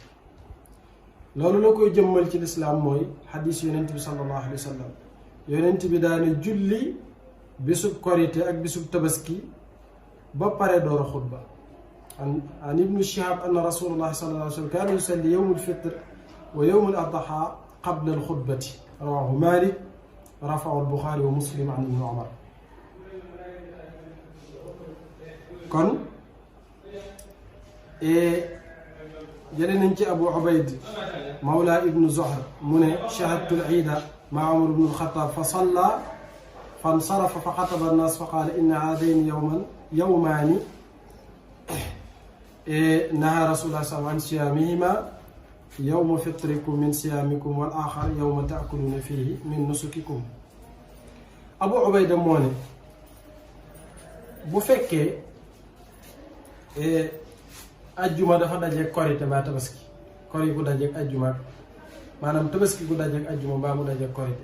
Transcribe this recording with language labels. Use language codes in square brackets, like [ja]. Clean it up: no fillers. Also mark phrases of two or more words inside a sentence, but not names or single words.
[wo] loolu la koy jëmmal ci lislaam mooy xadiis yonent bi [ar] صلى الله عليه وسلم [wo] yonent bi daane julli bisub korite ak bisub tabaski ba pare door a xutba. [ar] عن ابن شهاب أن رسول الله صلى الله عليه وسلم كان يصلي يوم الفطر ويوم الأضحى قبل الخطبة رواه مالك رفعه البخاري ومسلم عن ابن عمر. [wo] kon jëlee nañ ci [ar] Abu Ubayd mawla ibnu Zuhr [wo] mu ne [ar] شهدت العيد مع عمر بن الخطاب فصلى فانصرف فخطب الناس فقال إن هذين يومان نهى رسول الله صلى الله عليه وسلم عن صيامهما يوم فطركم من صيامكم والآخر يوم تأكلون فيه من نسككم. [wo] Abu Ubayda moo ne bu fekkee ajjuma dafa dajeeg korite mbaa tabaski kori gu dajeeg ajjuma maanaam tabaski gu dajeeg ajjuma mbaa mu dajeeg korite.